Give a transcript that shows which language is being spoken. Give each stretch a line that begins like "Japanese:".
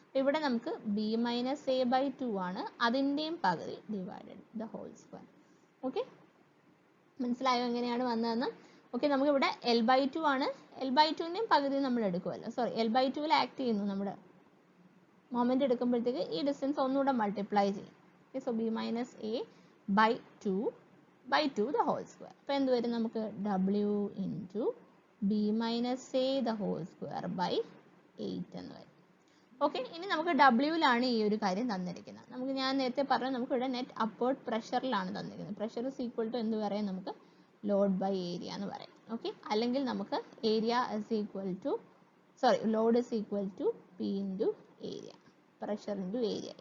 Malayalam: ഇവിടെ നമുക്ക് B minus A by 2 ആണ്, അതിൻ്റെയും പകുതി divided the whole square. Okay, മനസ്സിലായോ എങ്ങനെയാണ് വന്നതെന്ന്? ഓക്കെ, നമുക്ക് ഇവിടെ L/2 ആണ്, L/2ൻ്റെയും പകുതി നമ്മൾ എടുക്കുമല്ലോ, സോറി L/2 ആക്ട് ചെയ്യുന്നു, നമ്മുടെ മൊമെന്റ് എടുക്കുമ്പോഴത്തേക്ക് ഈ ഡിസ്റ്റൻസ് ഒന്നുകൂടെ മൾട്ടിപ്ലൈ ചെയ്യും.
English: Okay, so b minus a by 2 the whole square.
Malayalam: അപ്പോൾ എന്ത് വരും? നമുക്ക്
English: w into b minus a the whole square by 8
Malayalam: എന്ന് വരും. ഓക്കെ, ഇനി നമുക്ക് ഡബ്ല്യൂയിലാണ് ഈ ഒരു കാര്യം തന്നിരിക്കുന്നത്. നമുക്ക് ഞാൻ നേരത്തെ പറഞ്ഞു, നമുക്ക് ഇവിടെ നെറ്റ് അപ്വേർഡ് പ്രഷറിലാണ് തന്നിരിക്കുന്നത്. പ്രഷർ ഇസ് ഈക്വൽ ടു എന്ത് പറയാം? നമുക്ക് ലോഡ് ബൈ ഏരിയ എന്ന് പറയാം. ഓക്കെ, അല്ലെങ്കിൽ നമുക്ക് area is equal to, sorry, Lord is equal to P into area, pressure into area.